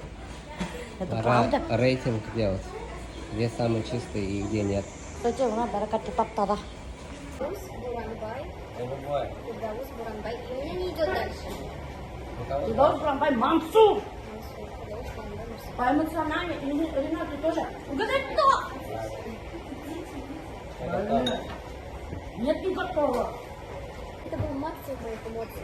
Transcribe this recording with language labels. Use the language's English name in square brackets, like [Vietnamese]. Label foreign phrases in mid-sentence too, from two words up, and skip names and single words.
[Russian] Это Пора правда? рейтинг делать. Где самый чистый и где нет. Кстати, [Bashkir] мына бәрәкәтле таптада. [Russian] Голубой. Фирдаус Буранбай. И у меня не идет дальше. Фирдаус Буранбай Мансур. Фирдаус Буранбай Мансур. По эмоциональной, и Ренат, ты тоже. Угадай, кто? Нет, не готова. Это был максимум моих эмоций.